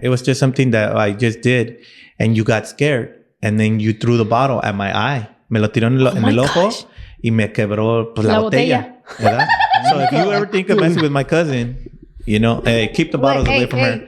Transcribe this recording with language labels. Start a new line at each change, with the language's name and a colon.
English: It was just something that I just did. And you got scared. And then you threw the bottle at my eye.
Spanish: Me lo tiró en el ojo y me quebró pues, la botella. ¿Verdad?
English: So if you ever think of messing with my cousin, hey, keep the bottles away from her.